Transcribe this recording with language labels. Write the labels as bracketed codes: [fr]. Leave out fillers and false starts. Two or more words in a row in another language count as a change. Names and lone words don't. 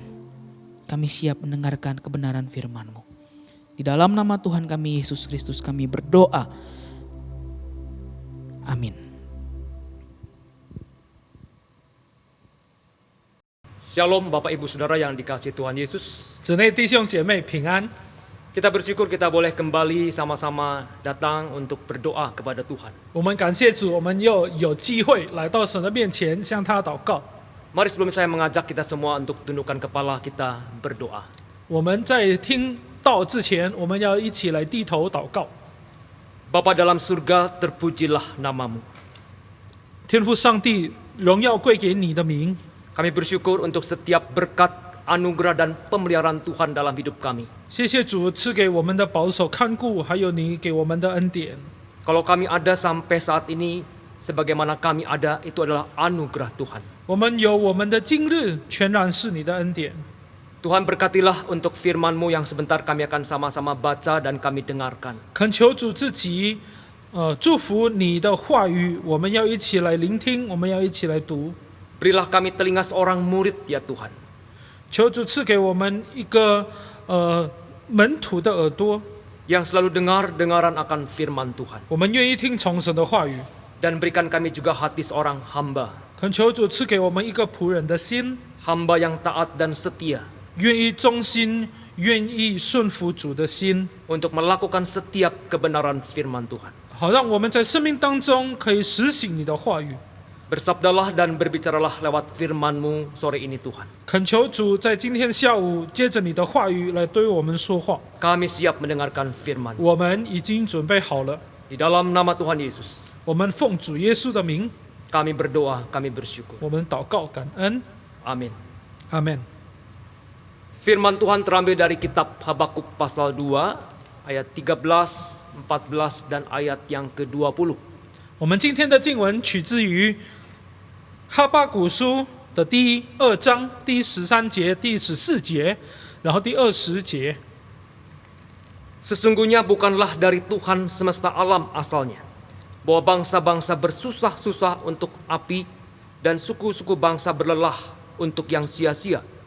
[id] Kami siap mendengarkan kebenaran firman-Mu. Di dalam nama Tuhan kami Yesus Kristus kami berdoa. Amin. Shalom Bapak Ibu Saudara yang dikasihi Tuhan Yesus. [zh] 姊妹弟兄姐妹平安。 [id] Kita bersyukur kita boleh kembali sama-sama datang untuk berdoa kepada Tuhan. [zh] 我们感谢主，我们又有机会来到神的面前，向他祷告。 [id] Mari sebelum saya mengajak kita semua untuk tundukkan kepala kita berdoa. [zh] 我们在听道之前，我们要一起来低头祷告。 [id] Bapa dalam surga, terpujilah namamu. [zh] 天父上帝，荣耀归给你的名。 [id] Kami bersyukur untuk setiap berkat, anugerah dan pemeliharaan Tuhan dalam hidup kami. [zh] 谢谢主赐给我们的保守看顾，还有你给我们的恩典。 [id] Kalau kami ada sampai saat ini, sebagaimana kami ada, itu adalah anugerah Tuhan. [zh] 我们有我们的今日，全然是你的恩典。 [id] Tuhan berkatilah untuk firman-Mu yang sebentar kami akan sama-sama baca dan kami dengarkan. [zh] 恳求主自己，祝福你的话语，我们要一起来聆听，我们要一起来读。 [id] Berilah kami telinga seorang murid ya Tuhan. [zh] 求主赐给我们一个门徒的耳朵， [id] Yang selalu dengar-dengaran akan firman Tuhan. [zh] 我们愿意听从神的话语。 [id] Dan berikan kami juga hati seorang hamba. [zh] 恳求主赐给我们一个仆人的心， [id] Hamba yang taat dan setia. [zh] 愿意忠心，愿意顺服主的心， [id] Untuk melakukan setiap kebenaran firman Tuhan. [zh] 好让我们在生命当中可以实行你的话语。 [id] Bersabdalah dan berbicaralah lewat firman-Mu sore ini Tuhan. [zh] 恳求主在今天下午接着你的话语来对我们说话。 [id] Kami siap mendengarkan firman. [zh] 我们已经准备好了， [id] Di dalam nama Tuhan Yesus, [zh] 我们奉主耶稣的名， [id] kami berdoa, kami bersyukur. [zh] 我们祷告感恩， [id] Amin. [zh] 阿门。 [id] Firman Tuhan terambil dari kitab Habakuk pasal 2, ayat 13, 14, dan ayat yang ke-20. [zh] 我们今天的经文取自于哈巴谷书的第2章第13节、第14节，然后第20节。 [id] Sesungguhnya bukanlah dari Tuhan semesta alam asalnya, bahwa bangsa-bangsa bersusah-susah untuk api dan suku-suku bangsa berlelah untuk yang sia-sia.